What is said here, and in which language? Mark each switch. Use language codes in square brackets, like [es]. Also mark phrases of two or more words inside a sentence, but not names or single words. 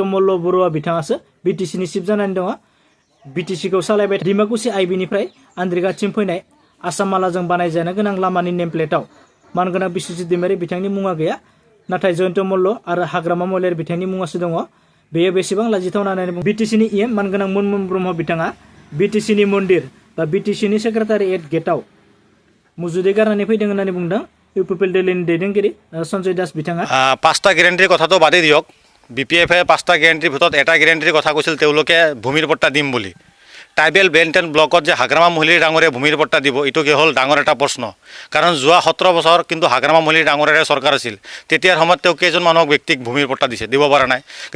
[brx] मल्ल बरुवा बिथाङासो बिटिसिनि चिफ जानानै दङ बिटिसिखौ सालायबाय डिमाकुसि आइबिनिफ्राय आन्द्रिगासिम फैनाय आसाम मालाजों बानायजानो गोनां लामानि [en] name plate [brx] मानगोनां बिश्वजित दैमारि बिथांनि मुङा गैया नाथाय जयन्त मल्ल आरो हाग्रामा महिलारि बिथांनि मुङासो दङ बेयो बेसेबां लाजिथावना होननानै बुङो बिटिसिनि इएम मानगोनां मनमोहन ब्रह्म बिथाङा बिटिसिनि मन्दिर बा बिटिसिनि सेक्रेटारियेट गेटआव मुजुदै गारनानै फैदों होननानै बुंदों इउपिपिएल दिल्लीनि दैदेनगिरि सञ्जय दास बिथाङा [as] 5টা গেৰেণ্টিৰ কথাটো বাদেই দিয়ক বিপিএফে 5টা গেৰেণ্টিৰ ভিতৰত এটা গেৰেণ্টিৰ কথা কৈছিল তেওঁলোকে ভূমিৰ পট্টা দিম বুলি [en] tribal belt and block [as] যে হাগ্ৰামা মহিলাৰী ডাঙৰীয়া ভূমিৰ পট্টা দিব এইটো কি হ'ল ডাঙৰ এটা প্ৰশ্ন কাৰণ যোৱা 17 বছৰ কিন্তু হাগ্ৰামা মহিলাৰী ডাঙৰীয়াৰ চৰকাৰ আছিল তেতিয়াৰ সময়ত তেওঁ কেইজন মানুহক ব্যক্তিক ভূমিৰ পট্টা দিছে দিব পৰা নাই কিন্তু